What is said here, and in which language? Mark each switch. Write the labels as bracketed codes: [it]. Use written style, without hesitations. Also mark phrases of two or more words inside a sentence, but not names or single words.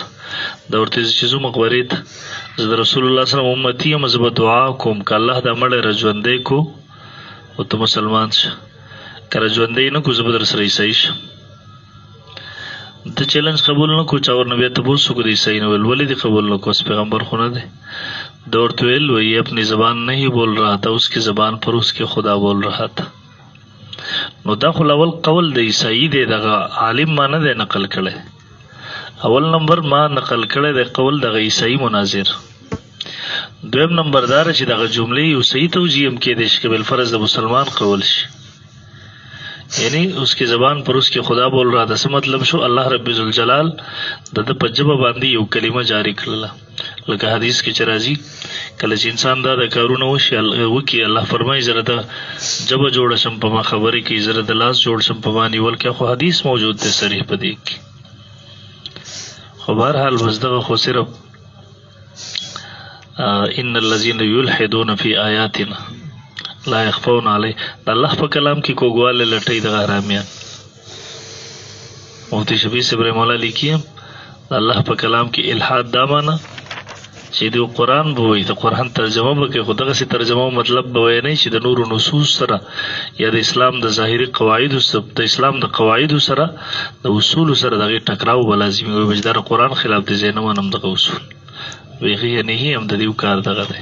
[ps] ده ورته چې ځو مقبرې ته، زه د [ar] رسول الله صلی الله علیه وسلم [ps] امتي یم، زه به دعا کوم که الله دا مړی را ژوندی کو او ته مسلمان شه، که را ژوندی نه کو زه به در سره عیسائی شم. د چیلنج قبول نه کو، چا ورنه بیا تپوس وکړو د عیسائی نه، ویل ولې دې قبول نه کو؟ پیغمبر خو نه دی. ده ورته ویل [ur] وہی اپنی زبان نہیں بول رہا تھا، اس کی زبان پر اس کے خدا بول رہا تھا. [ps] نو دا خو اول قول د عیسائی دی، دغه عالم ما نه دی نقل کړی، اول نمبر ما نقل کړی دی قول دغه عیسائی مناظر. دویم نمبر دا چې دغه جملې یو صحیح توجیه هم کېدی شي که بالفرض د مسلمان قول شي، [ur] یعنی اس کی زبان پر اس کے خدا بول رہا تھا. [ps] څه مطلب شو؟ الله رب ذوالجلال د په ژبه باندې یو کلمه جاری کړله، لکه حدیث کې چې راځي کله چې انسان دا د کارونه وکړي، الله فرمایي زه د ژبه جوړه شم په ما خبرې کې، زه د لاس جوړ شم په ما نیول کې. خو حدیث موجود دی صریح په دې کې. خو بهرحال بس دغه خو صرف [ar] ان الذين يلحدون في آیاتنا لا يخفون علی، [ps] د الله په کلام کې کوګواله لټۍ د حرامیان. مفتی شفیع ابراهیم الله لیکي د الله په کلام کې الحاد دا معنی چې د قرآن به وایي، د قرآن ترجمه به کوي، خو دغسې ترجمه مطلب به وایي نه چې د نورو نصوص سره یا د اسلام د ظاهري قواعدو د اسلام د قواعدو سره د اصولو سره دغې ټکراو به لازمي وي، چې دا د قرآن خلاف دی، زه نه منم دغه اصول بیخي یعنې هم د دې کار دغه دی.